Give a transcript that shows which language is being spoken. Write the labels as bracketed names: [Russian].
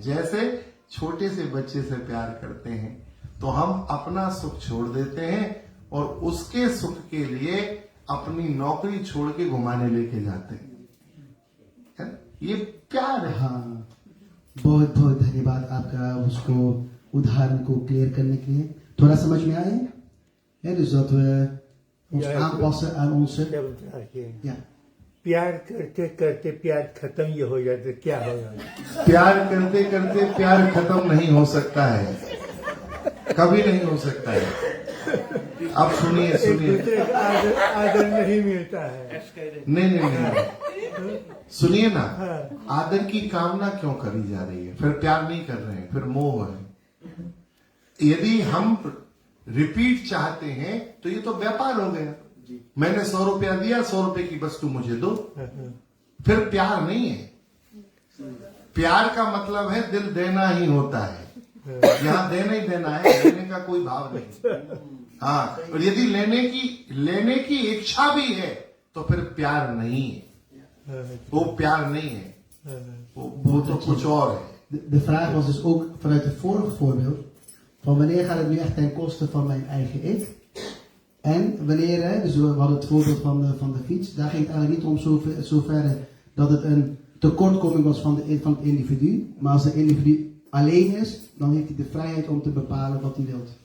[Hindi] जैसे छोटे से बच्चे से प्यार करते हैं तो हम अपना सुख छोड़ देते हैं और उसके सुख के लिए अपनी नौकरी छोड़ के घुमाने लेके जाते हैं। ये प्यार है। हाँ, बहुत बहुत धन्यवाद आपका उसको उदाहरण को क्लियर करने के लिए। थोड़ा समझ में आए? [Dutch] Dus dat we ons aanpassen aan onze... Ja. [Hindi] प्यार करते करते प्यार खत्म ये हो जाता, क्या होगा? प्यार करते करते प्यार खत्म नहीं हो सकता है, कभी नहीं हो सकता है। अब सुनिए सुनिए, आदर नहीं मिलता है। नहीं, सुनिए ना। आदर की कामना क्यों करी जा रही है? फिर प्यार नहीं कर रहे हैं, फिर मोह है। यदि हम रिपीट चाहते हैं तो ये तो व्यापार हो गया। मैंने 100 रुपया दिया, 100 रुपए की वस्तु मुझे दो, फिर प्यार नहीं है। प्यार का मतलब है दिल देना ही होता है। यहाँ देना ही देना है, लेने का कोई भाव नहीं। हाँ, और यदि लेने की इच्छा भी है तो फिर प्यार नहीं है। वो प्यार नहीं है, वो तो कुछ और है। [Dutch] De vraag was dus ook vanuit het vorige voorbeeld. Van wanneer gaat het nu echt ten koste van mijn eigen ik? En wanneer, dus we hadden het voorbeeld van de fiets. Daar ging het eigenlijk niet om zoverre dat het een tekortkoming was van het individu. Maar als het individu alleen is, dan heeft hij de vrijheid om te bepalen wat hij wilt.